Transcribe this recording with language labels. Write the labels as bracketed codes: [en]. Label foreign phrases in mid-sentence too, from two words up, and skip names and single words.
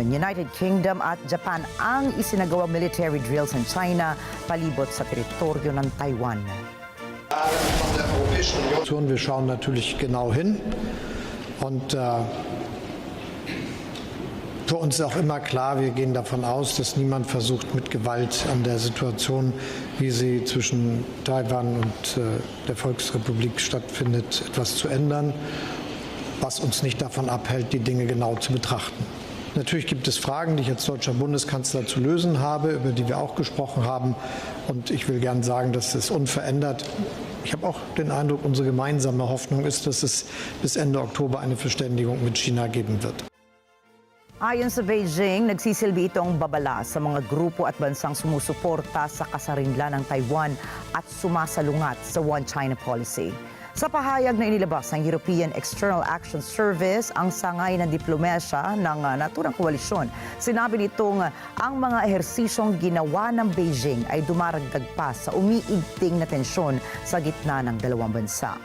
[tl] United Kingdom at Japan ang isinagawang military drills ng China palibot sa teritoryo ng Taiwan. [de] Wir schauen natürlich genau hin und für uns ist auch immer klar, wir gehen davon aus, dass niemand versucht, mit Gewalt an der Situation, wie sie zwischen Taiwan und der Volksrepublik stattfindet, etwas zu ändern, was uns nicht davon abhält, die Dinge genau zu betrachten. Natürlich gibt es Fragen, die ich als deutscher Bundeskanzler zu lösen habe, über die wir auch gesprochen haben. Und ich will gern sagen, dass es unverändert. Ich habe auch den Eindruck, unsere gemeinsame Hoffnung ist, dass es bis Ende Oktober eine Verständigung mit China geben wird. [tl] Ayon sa Beijing, nagsisilbi itong babala sa mga grupo at bansang sumusuporta sa kasarinlan ng Taiwan at sumasalungat sa [en] One China policy. [tl] Sa pahayag na inilabas ng European External Action Service, ang sangay ng diplomasya ng naturang koalisyon, sinabi nitong ang mga ehersisyong ginawa ng Beijing ay dumaragdag pa sa umiigting na tensyon sa gitna ng dalawang bansa.